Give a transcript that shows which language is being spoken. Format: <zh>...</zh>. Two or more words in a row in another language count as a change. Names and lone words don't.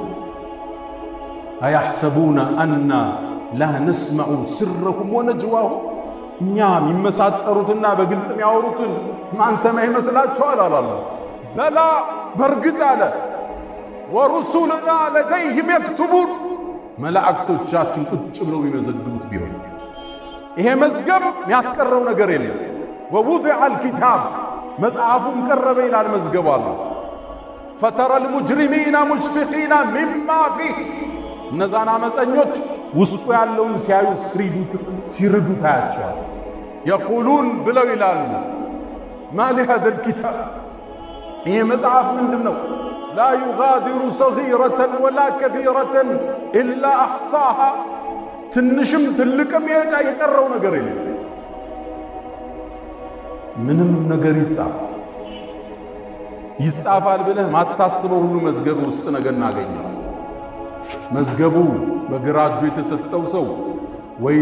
<ar>أيحسبون أنا لا نسمع سرهم ونجواهم</ar> <am>እኛ የሚመሳጠሩትና በግልጽ የሚያወሩትን ማንሰማ ይመስላችኋል አላለ በላ በርግጥ አለ ወሩሱልና</am> <ar>لديهم يكتبون</ar> <am>መላእክቶቻችን ቁጭ ብለው የሚመዘግቡት ቢሆን ይሄ መዝገብ የሚያስቀረው ነገር የለም ወውضع الكتاب መጽሐፉን ቀረበ ይላል መዝገቡ አለ</am> <ar>فترى المجرمين مشفقين مما</ar> <am>فيه እነዛን አመፀኞች ውስጡ ያለውን ሲያዩ ሲርዱ ታያቸዋል يقولون ብለው ይላሉ</am> <ar>ما لهذا الكتاب</ar> <am>ይሄ መጽሐፍ ምንድነው</am> <ar>لا يغادر صغيرة ولا كبيرة إلا أحصاها</ar> <am>ትንሽም ትልቅም የቀረው ነገር የለም ምንም ነገር ይጻፋል ብለህ ማታስበው ሁሉ መዝገብ ውስጥ ነገር እናገኛለን መዝገቡ በግራ እጁ የተሰጠው ሰው ወይ</am>